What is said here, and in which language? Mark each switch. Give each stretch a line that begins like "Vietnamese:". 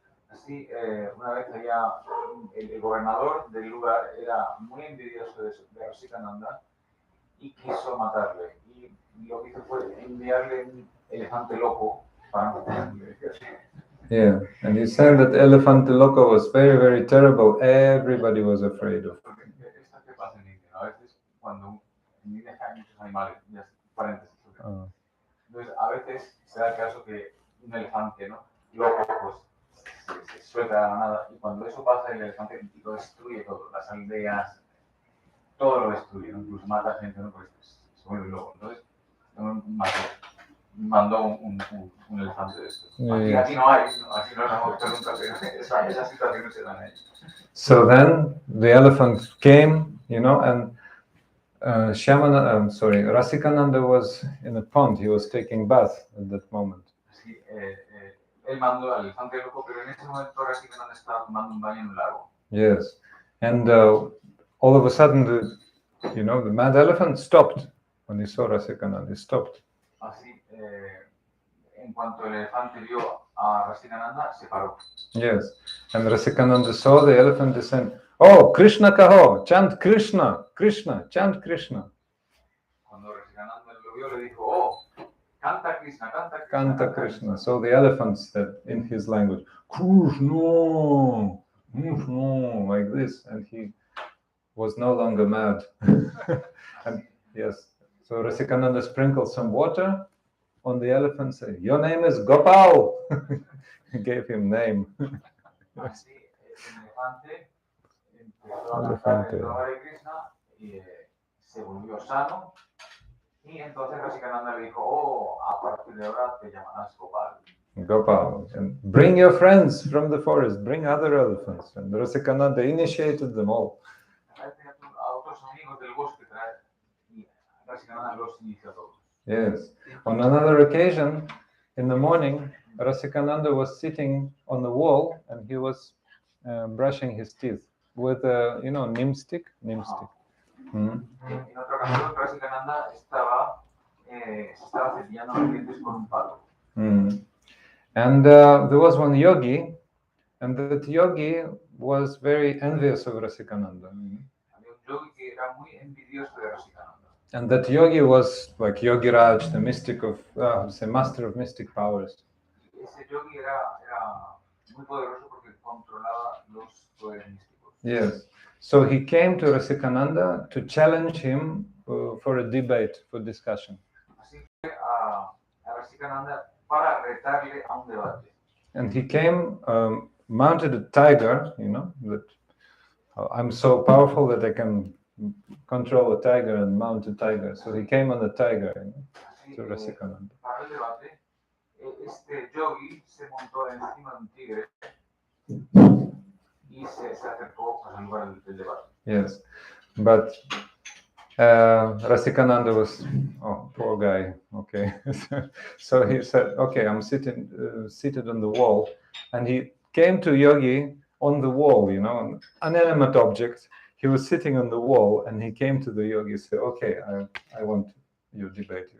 Spanish: Así, una vez había el gobernador del lugar era muy envidioso de Rasikananda y quiso matarle. Y lo que hizo fue enviarle un elefante loco para matarle.
English: Yeah, and he said that elephant loco was very terrible. Everybody was afraid of him.
Spanish: Esto que pasa en India, ¿no? A veces cuando en India hay muchos animales, ya paréntesis. Entonces, a veces se da el caso que un elefante, ¿no? Loco, pues se suelta de la nada y cuando eso pasa el elefante lo destruye todo, las aldeas, todo lo destruye, ¿no? Incluso mata a gente, ¿no? Pues se vuelve loco. Entonces mandó un elefante de estos. Aquí no hay, ¿no? Aquí no hemos visto nunca, pero esas situaciones se dan ahí.
English: So then the elephant came, and Rasikananda was in a pond. He was taking bath at that moment.
Spanish: Sí, él mandó al elefante loco, pero en ese momento Rasikananda estaba tomando un baño en un lago.
English: Yes, and all of a sudden, the mad elephant stopped when he saw Rasikananda. He stopped.
Spanish: Así, en cuanto el elefante vio a Rasikananda, se paró.
English: Yes, and Rasikananda saw the elephant descend. Oh,
Hindi: Krishna kaho,
English: chant Krishna, Krishna, chant Krishna.
Spanish: Cuando Rasikananda lo vio, le dijo, oh, canta Krishna, canta Krishna. Canta Krishna.
English: So the elephant said in his language, Krishna, Krishna, like this, and he was no longer mad. And yes, so Rasikananda sprinkled some water on the elephant, said, "Your name is Gopal." He gave him name.
Spanish: Así, el elefante empezó a cantar el nombre de Krishna y se volvió sano. Y entonces Rasikananda le dijo, oh, a partir de ahora te llamarás Gopal. Gopal.
English: And bring your friends from the forest, bring other elephants. And Rasikananda initiated them all.
Spanish: A otros amigos del bosque traer. Y Rasikananda los inició a todos.
English: Yes. On another occasion, in the morning, Rasikananda was sitting on the wall and he was brushing his teeth with a, neem stick. Mm-hmm.
Spanish: En otra ocasión, Rasikananda se estaba cepillando los dientes con un palo. Mm.
English: And there was one yogi, and that yogi was very envious of Rasikananda.
Spanish: Había un yogi que era muy envidioso de Rasikananda.
English: And that yogi was like Yogiraj, the mystic of, master of mystic powers.
Spanish: Ese yogi era muy poderoso porque controlaba los poderes místicos.
English: Yes. So he came to Rasikananda to challenge him for a debate, for discussion.
Spanish: Así fue a Rasikananda para retarle a un debate.
English: And he came mounted a tiger, that I'm so powerful that I can control a tiger and mount a tiger. So he came on a tiger,
Spanish: Así,
English: to Rasikananda.
Spanish: para el debate, este yogi se montó encima de un tigre y se acercó al lugar del debate.
English: Yes, but Rasikananda was, poor guy. Okay, so he said, "Okay, I'm seated on the wall," and he came to Yogi on the wall, an inanimate object. He was sitting on the wall, and he came to the Yogi and said, "Okay, I want your debate.